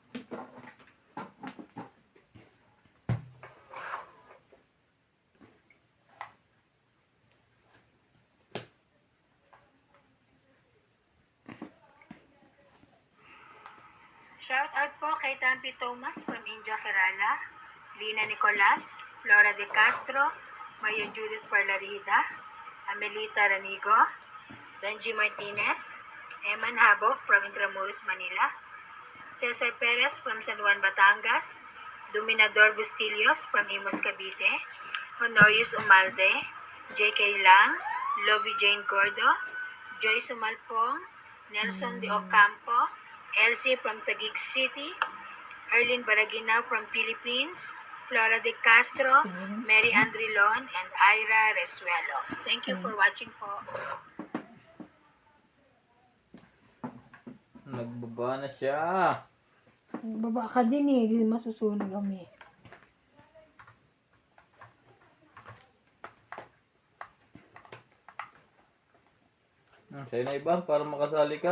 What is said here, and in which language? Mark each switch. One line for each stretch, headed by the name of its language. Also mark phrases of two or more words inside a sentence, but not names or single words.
English: Shout out po kay Tampi Thomas from India, Kerala, Lina Nicolas, Flora De Castro, Mayo Judith Parlarida, Amelita Ranigo, Benji Martinez, Eman Habok from Intramuros, Manila, Cesar Perez from San Juan, Batangas. Dominador Bustillos from Imus, Cavite. Honorius Umalde. J.K. Lang. Lobby Jane Gordo. Joyce Umalpong. Nelson de Ocampo. Elsie from Taguig City. Erlyn Baraginaw from Philippines. Flora de Castro. Mary Andrilon. And Ira Resuelo. Thank you for watching po.
Filipino: Nagbaba na siya. Baba ka din eh, hindi masusunog kami. Sa'yo na iba, para makasali ka.